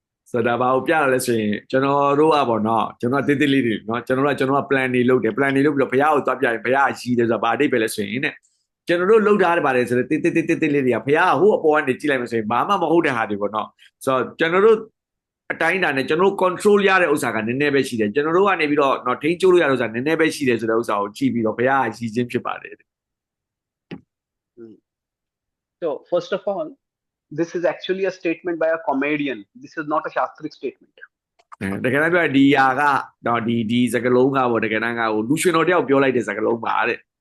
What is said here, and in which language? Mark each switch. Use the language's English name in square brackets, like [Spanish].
[Burmese] ဆိုတာဘာကိုပြရလဲဆိုရင်ကျွန်တော်တို့ကပေါ့နော်ကျွန်တော်တိတိလေးတွေနော်ကျွန်တော်က plan တွေလုပ်တယ် plan တွေလုပ်ပြီးတော့ဘုရားကိုသွားပြရင်ဘုရားရှိတယ်ဆိုတာဘာအတိတ်ပဲလဲဆိုရင်တဲ့ကျွန်တော်တို့လုပ်ထားတယ်ပါတယ်ဆိုတော့တိလေးတွေကဘုရားကဟိုအပေါ်ကနေကြည့်လိုက်မှဆိုရင်ဘာမှမဟုတ်တဲ့ဟာတွေပေါ့နော်ဆိုတော့ကျွန်တော်တို့အတိုင်းတာနဲ့ကျွန်တော်တို့ control ရတဲ့ဥစ္စာကနည်းနည်းပဲရှိတယ်ကျွန်တော်တို့ကနေပြီးတော့နော်ထိန်းချုပ်လို့ရတဲ့ဥစ္စာနည်းနည်းပဲရှိတယ်ဆိုတဲ့ဥစ္စာကိုကြည့်ပြီးတော့ဘုရားကရှိခြင်းဖြစ်ပါတယ် [English] So first of all, this is actually a statement by a comedian. This is not a shastric statement. [Burmese] တကယ်တော့ဒီယာကနော်ဒီစကားလုံးကပေါ့တကယ်တမ်းကဟိုလူရှင်တော်တယောက်ပြောလိုက်တဲ့စကားလုံးပါတဲ့